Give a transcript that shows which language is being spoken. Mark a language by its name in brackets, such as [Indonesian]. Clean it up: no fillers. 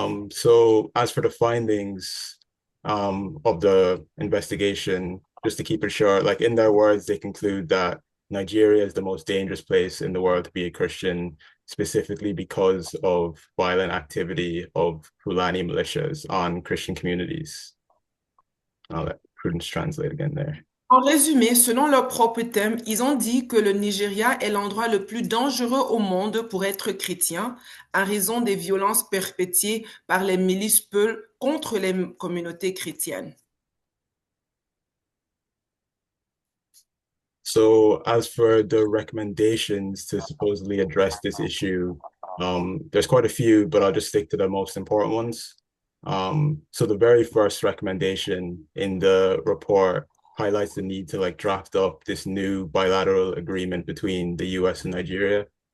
[English] So as for the findings of the investigation, just to keep it short, like in their words, they conclude that Nigeria is the most dangerous place in the world to be a Christian, specifically because of violent activity of Fulani militias on Christian communities. I'll let Prudence translate again there. [French] En résumé, selon leur propre thème, ils ont dit que le Nigeria est l'endroit le plus dangereux au monde pour être chrétien en raison des violences perpétrées par les milices Peul contre les communautés chrétiennes. [English] So as for the recommendations to supposedly address this issue, there's quite a few, but I'll just stick to the most important ones. So the very first recommendation in the report highlights the need to like draft up this new bilateral agreement between the US and Nigeria.